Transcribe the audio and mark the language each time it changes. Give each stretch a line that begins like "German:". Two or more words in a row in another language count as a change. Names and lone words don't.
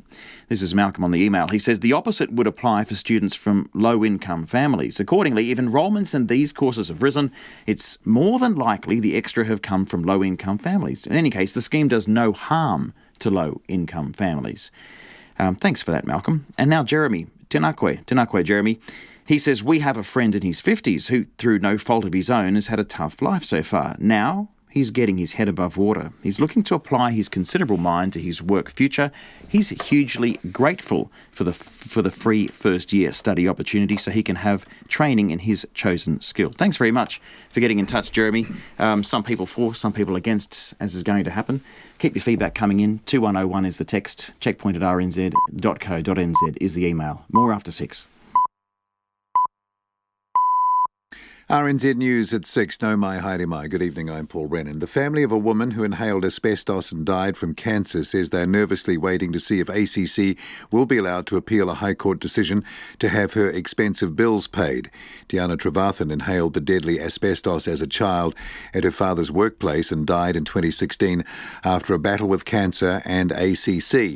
English: This is Malcolm on the email. He says the opposite would apply for students from low-income families. Accordingly, if enrolments in these courses have risen, it's more than likely the extra have come from low-income families. In any case, the scheme does no harm to low-income families. Thanks for that, Malcolm. And now Jeremy.
Māori: Tēnā koe, Jeremy.
English: He says, we have a friend in his 50s who, through no fault of his own, has had a tough life so far. Now he's getting his head above water. He's looking to apply his considerable mind to his work future. He's hugely grateful for the free first-year study opportunity so he can have training in his chosen skill. Thanks very much for getting in touch, Jeremy. Some people for, some people against, as is going to happen. Keep your feedback coming in. 2101 is the text. checkpoint@rnz.co.nz is the email. More after 6. RNZ News at 6.
Māori: No mai, haere mai.
English: Good evening, I'm Paul Brennan. The family of a woman who inhaled asbestos and died from cancer says they're nervously waiting to see if ACC will be allowed to appeal a High Court decision to have her expensive bills paid. Diana Trevathan inhaled the deadly asbestos as a child at her father's workplace and died in 2016 after a battle with cancer and ACC.